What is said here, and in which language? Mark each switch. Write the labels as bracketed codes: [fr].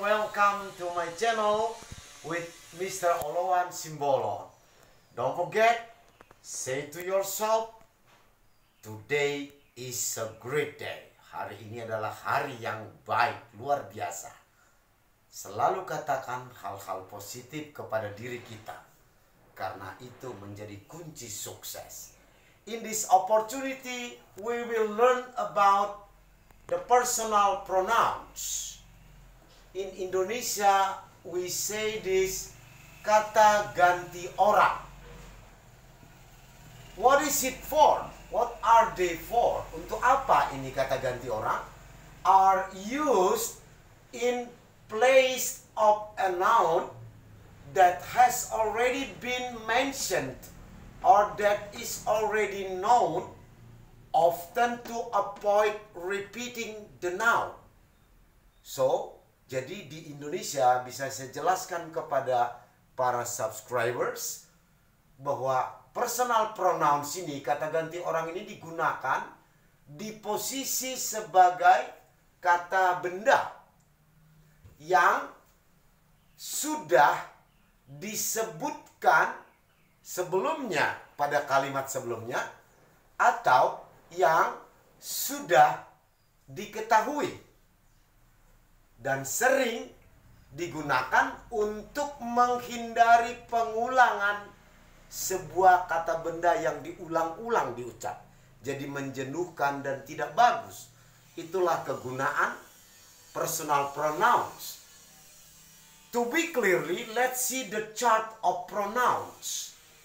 [en] Welcome to my channel with Mr. Oloan Simbolon. Don't forget, say to yourself, today is a great day. [id] Hari ini adalah hari yang baik, luar biasa. Selalu katakan hal-hal positif kepada diri kita, karena itu menjadi kunci sukses. [en] In this opportunity, we will learn about the personal pronouns. In Indonesia, we say this [id] kata ganti orang. [en] What is it for? What are they for? [id] Untuk apa ini kata ganti orang? [en] Are used in place of a noun that has already been mentioned or that is already known, often to avoid repeating the noun. [id] So, jadi di Indonesia bisa saya jelaskan kepada para subscribers bahwa personal pronouns ini, kata ganti orang ini digunakan di posisi sebagai kata benda yang sudah disebutkan sebelumnya pada kalimat sebelumnya atau yang sudah diketahui dan sering digunakan untuk menghindari pengulangan sebuah kata benda yang diulang-ulang diucap, jadi menjenuhkan dan tidak bagus. Itulah kegunaan personal pronouns. [en] To be clearly, let's see the chart of pronouns.